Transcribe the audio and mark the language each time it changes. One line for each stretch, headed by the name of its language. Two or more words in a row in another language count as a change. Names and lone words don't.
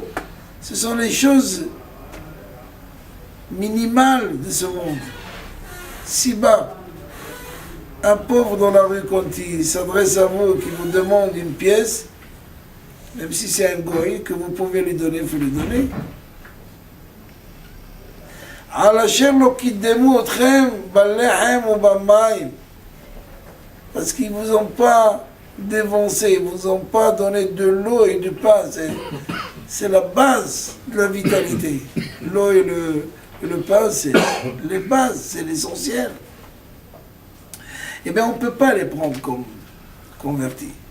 French: Ce sont les choses minimales de ce monde. Si bas. Un pauvre dans la rue, quand il s'adresse à vous, qui vous demande une pièce, même si c'est un goy, que vous pouvez lui donner, il faut lui donner.
Hebrew: על אשר לא קידמו אתכם בלחם ובמים.
French: Parce qu'ils ne vous ont pas dévancé, ils ne vous ont pas donné de l'eau et du pain. C'est la base de la vitalité. L'eau et le pain, c'est les bases, c'est l'essentiel. Eh bien, on ne peut pas les prendre comme convertis.